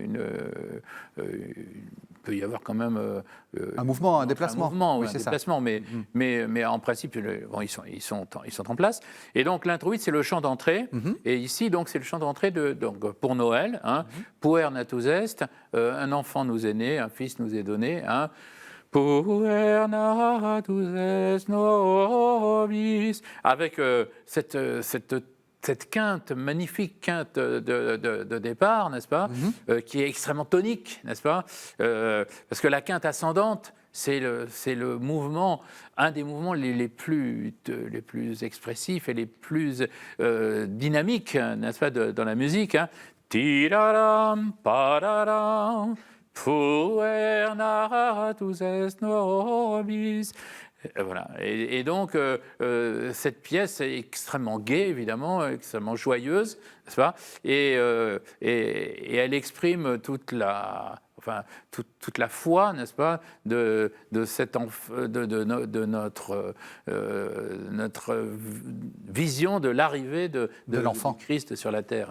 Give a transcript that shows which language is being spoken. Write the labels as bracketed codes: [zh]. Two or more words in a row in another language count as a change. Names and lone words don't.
[fr] un mouvement, un déplacement. Un mouvement, oui, un déplacement, mais en principe, ils sont en place. Et donc, l'introïte, c'est le chant d'entrée. Et ici, donc, c'est le chant d'entrée pour Noël. Hein, [la] Puer natus est, [fr] un enfant nous est né, un fils nous est donné. Hein, [la] Puer natus est nobis. [fr] Avec cette quinte, magnifique quinte de départ, n'est-ce pas, qui est extrêmement tonique, n'est-ce pas, parce que la quinte ascendante, c'est le mouvement, un des mouvements les plus expressifs et les plus dynamiques, n'est-ce pas, dans la musique. Hein. Tiraram, pararam, [la] puer natus est nobis. [fr] Voilà. Et donc, cette pièce est extrêmement gaie, évidemment, extrêmement joyeuse, n'est-ce pas, et elle exprime toute la foi, n'est-ce pas, de notre vision de l'arrivée de l'enfant Christ sur la terre.